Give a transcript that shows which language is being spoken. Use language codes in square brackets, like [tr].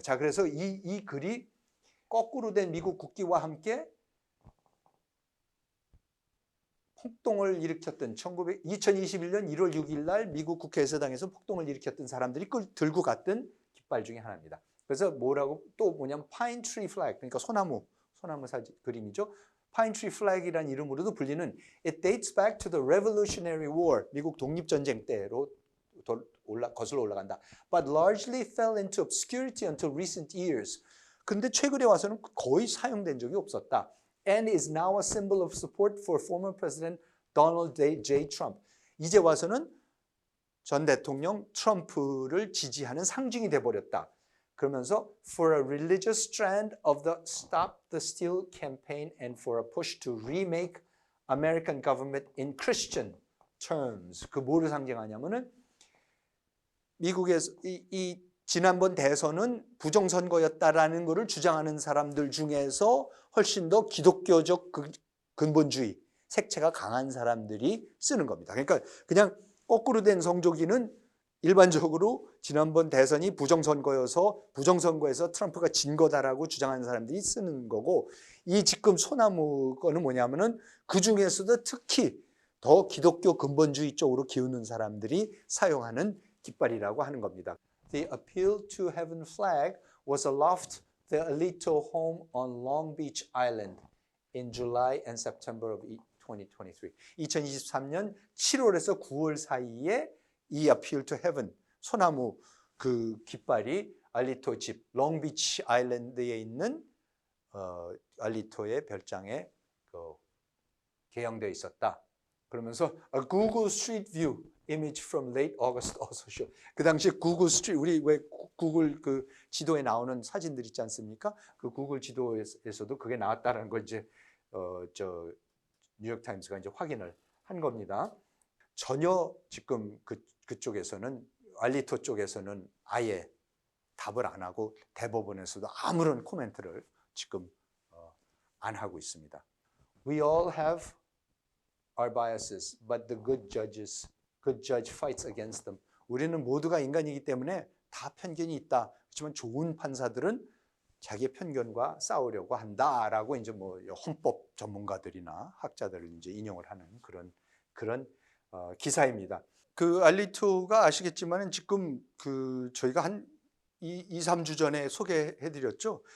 [ko] 자, 그래서 이 글이 거꾸로 된 미국 국기와 함께 폭동을 일으켰던 2021년 1월 6일 날 미국 국회의사당에서 폭동을 일으켰던 사람들이 들고 갔던 깃발 중에 하나입니다. 그래서 또 뭐냐면 파인 트리 플래그, 그러니까 소나무 사진 그림이죠. 파인 트리 플래그이라는 이름으로도 불리는 [en] It dates back to the Revolutionary War, [ko] 미국 독립전쟁 때로 거슬러 올라간다. [en] But largely fell into obscurity until recent years. [ko] 근데 최근에 와서는 거의 사용된 적이 없었다. [en] And is now a symbol of support for former President Donald J. Trump. [ko] 이제 와서는 전 대통령 트럼프를 지지하는 상징이 돼버렸다. 그러면서 [en] for a religious strand of the Stop the Steal campaign and for a push to remake American government in Christian terms. [ko] 그 뭐를 상징하냐면은 미국에서 이 지난번 대선은 부정선거였다라는 것을 주장하는 사람들 중에서 훨씬 더 기독교적 근본주의 색채가 강한 사람들이 쓰는 겁니다. 그러니까 그냥 거꾸로 된 성조기는 일반적으로 지난번 대선이 부정선거에서 트럼프가 진 거다라고 주장하는 사람들이 쓰는 거고, 이 지금 소나무 거는 뭐냐면은 그 중에서도 특히 더 기독교 근본주의 쪽으로 기우는 사람들이 사용하는 깃발이라고 하는 겁니다. [en] The Appeal to Heaven flag was aloft the Alito home on Long Beach Island in July and September of 2023. [ko] 2023년 7월에서 9월 사이에 이 Appeal to Heaven, 소나무 그 깃발이 알리토 집, 롱비치 아일랜드에 있는 알리토의 별장에 개영되어 있었다. 그러면서 [en] A Google Street View image from late August also show. [ko] 그 당시에 구글 스트리트, 우리 왜 구글 그 지도에 나오는 사진들 있지 않습니까? 그 구글 지도에서도 그게 나왔다는 걸 이제 뉴욕 타임스가 이제 확인을 한 겁니다. 전혀 지금 그쪽에서는 알리토 쪽에서는 아예 답을 안 하고 대법원에서도 아무런 코멘트를 지금 안 하고 있습니다. [en] We all have our biases, but the good judge fights against them. [ko] 우리는 모두가 인간이기 때문에 다 편견이 있다. 그렇지만 좋은 판사들은 자기의 편견과 싸우려고 한다라고 이제 뭐 헌법 전문가들이나 학자들을 이제 인용을 하는 그런 기사입니다. 그 알리토가 아시겠지만은 지금 그 저희가 한 2-3주 전에 소개해드렸죠.